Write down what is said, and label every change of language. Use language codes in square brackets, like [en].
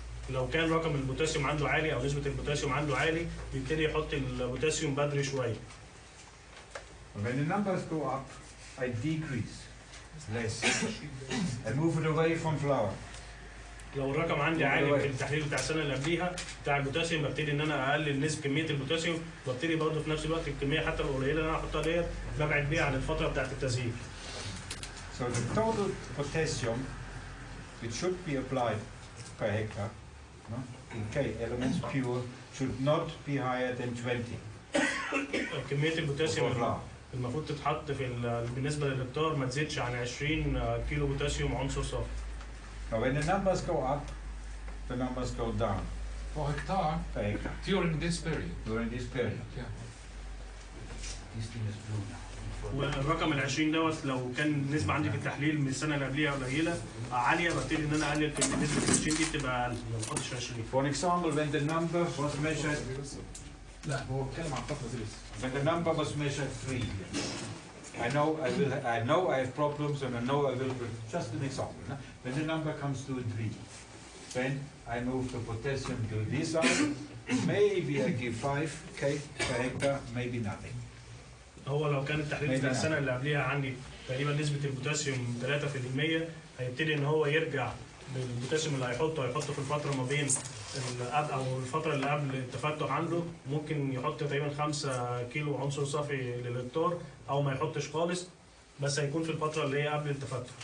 [ar] لو كان رقم البوتاسيوم عنده عالي او نسبة البوتاسيوم عنده عالي بيبتدي يحط البوتاسيوم بدري شوية. [en] When the numbers go up, I decrease less. I move it away from flour. [ar] لو الرقم عندي عالي في التحليل بتاع السنة اللي قبليها بتاع البوتاسيوم ببتدي ان انا اقلل نسبة كمية البوتاسيوم وابتدي برضه في نفس الوقت الكمية حتى القليلة اللي انا هحطها ديت ببعد بيها عن الفترة بتاعت التزيين. [en] So the total potassium which should be applied per hectare, no, in K elements pure should not be higher than 20. [ar] كمية البوتاسيوم المفروض تتحط بالنسبة للهكتار ما تزيدش عن 20 كيلو بوتاسيوم عنصر صافي. [en] Now when the numbers go up, the numbers go down. Per hectare? Per hectare. During this period? During this period. Yeah. This thing is blue now. [ar] والرقم ال 20 دوت لو كان النسبة عندي في التحليل من السنة اللي قبليها قليلة عالية ببتدي إن أنا أقلل في نسبة ال 20 دي تبقى أقل ما بحطش 20. [en] For example, when the number was measured. [ar] لا هو بيتكلم عن الفترة دي لسه. [en] When the number was measured 3. I know I have problems and I know I will. Just an example. No? When the number comes to 3, then I move the potassium to this side. Maybe I give 5 K per hectare, maybe nothing. [ar] هو لو كان التحليل بتاع السنة اللي قبليها عندي تقريبا نسبة البوتاسيوم 3% هيبتدي إن هو يرجع بالبوتاسيوم اللي هيحطه في الفترة ما بين أو الفترة اللي قبل التفتح عنده ممكن يحط تقريبا 5 كيلو عنصر صافي للهكتار أو ما يحطش خالص بس هيكون في الفترة اللي هي قبل التفتح.